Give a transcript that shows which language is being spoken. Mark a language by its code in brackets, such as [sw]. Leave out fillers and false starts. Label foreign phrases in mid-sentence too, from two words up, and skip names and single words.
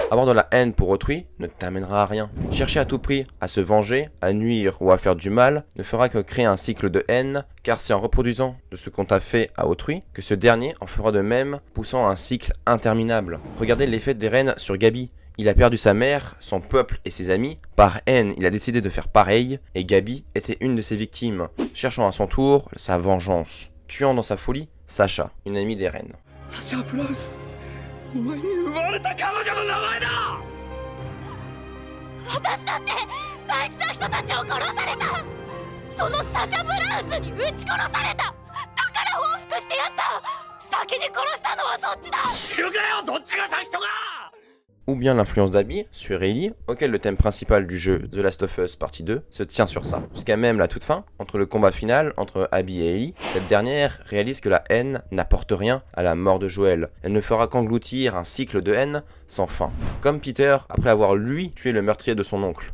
[fr] Avoir de la haine pour autrui ne t'amènera à rien. Chercher à tout prix à se venger, à nuire ou à faire du mal ne fera que créer un cycle de haine, car c'est en reproduisant de ce qu'on t'a fait à autrui que ce dernier en fera de même, poussant un cycle interminable. Regardez l'effet des reines sur Gabi. Il a perdu sa mère, son peuple et ses amis. Par haine, il a décidé de faire pareil, et Gabi était une de ses victimes, cherchant à son tour sa vengeance, tuant dans sa folie Sacha, une amie des reines. Sacha Blouse, [ja] お前に奪われた彼女の名前だ。私だって大事な人たちを殺された。そのサシャ・ブラウスに撃ち殺された。だから報復してやった。先に殺したのはそっちだ。知るかよ、どっちが先とか。 [fr] Ou bien l'influence d'Abby sur Ellie, auquel le thème principal du jeu The Last of Us Partie 2 se tient sur ça. Jusqu'à même la toute fin, entre le combat final entre Abby et Ellie, cette dernière réalise que la haine n'apporte rien à la mort de Joel. Elle ne fera qu'engloutir un cycle de haine sans fin. Comme Peter, après avoir lui tué le meurtrier de son oncle.